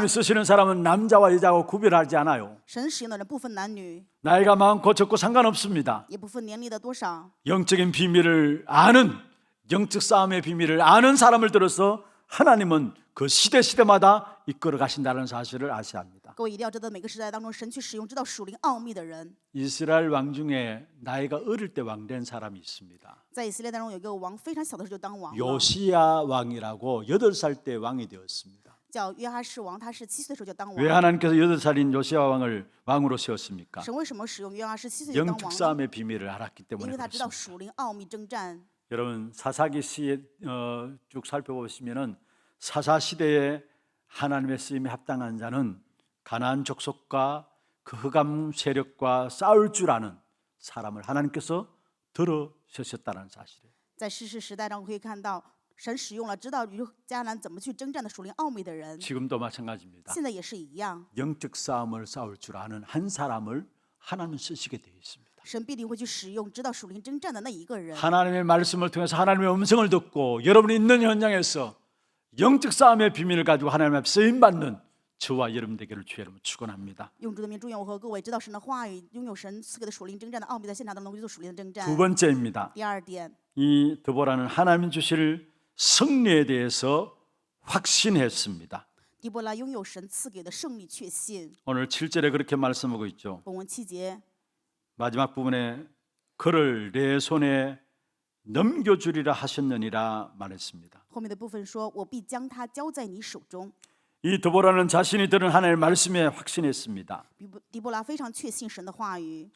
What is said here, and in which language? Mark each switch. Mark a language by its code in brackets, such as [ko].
[ko] 하나님이 。 쓰시는 사람은 남자와 여자하고 구별하지 않아요. [zh] 神使用的人不分男女， [ko] 나이가 많고 적고 상관없습니다. [zh] 也不分年龄的多少。 [ko] 영적인 비밀을 아는, 영적 싸움의 비밀을 아는 사람을 들어서 하나님은 그 시대마다 이끌어 가신다는 사실을 아셔야 합니다. [zh] 各位一定要知道，每个时代当中，神去使用知道属灵奥秘的人。 [ko] 이스라엘 왕 중에 나이가 어릴 때 왕된 사람이 있습니다. [zh] 在以色列当中有一个王，非常小的时候就当王了， [ko] 요시야 왕이라고 8살 때 왕이 되었습니다. [zh] 叫约哈士王，他是7岁的时候就当 [ko] 왜 [zh] 王。 [ko] 하나님께서 8살인 요시야 왕을 왕으로 세웠습니까? [zh] 神为什么使用约哈士7岁就当 [ko] 영적 [zh] 王呢？ [ko] 싸움의 비밀을 알았기 [zh] 因 [ko] 때문에 [zh] 为他知道 [ko] 그렇습니다. [zh] 属灵奥秘征战。 [ko] 여러분 사사기 시 쭉 살펴보시면은 사사 시대에 하나님의 쓰임에 합당한 자는 가나안 족속과 그 흑암 세력과 싸울 줄 아는 사람을 하나님께서 들어서셨다는 사실이에요. [zh] 在士师时代上可以看到，神使用了知道与迦南怎么去征战的属灵奥秘的人， [ko] 지금도 마찬가지입니다. [zh] 现在也是一样。 [ko] 영적 싸움을 싸울 줄 아는 한 사람을 하나님은 쓰시게 되어 있습니다. [zh] 神必定会去使用知道属灵征战的那一个人。 [ko] 하나님의 말씀을 통해서 하나님의 음성을 듣고 여러분이 있는 현장에서 영적 싸움의 비밀을 가지고 하나님 앞에 쓰임 받는 저와 여러분 되기를 주의 이름으로 축원합니다. [zh] 用主的名祝愿我和各位知道神的话语，拥有神赐给的属灵征战的奥秘，在现场当中去做属灵的征战。 [ko] 두 번째입니다. [zh] 第二点， [ko] 이 드보라는 하나님 주실 승리에 대해서 확신했습니다. [zh] 狄波拉拥有神赐给的胜利确信。 [ko] 오늘 7절에 그렇게 말씀하고 있죠. [zh] 本文7节， [ko] 마지막 부분에 그를 내 손에 넘겨주리라 하셨느니라 말했습니다. [zh] 后面的部分说：“我必将他交在你手中。 [ko] 이 드보라는 자신이 들은 하나님의 말씀에 확신했습니다. [zh] 狄波拉非常确信神的话语，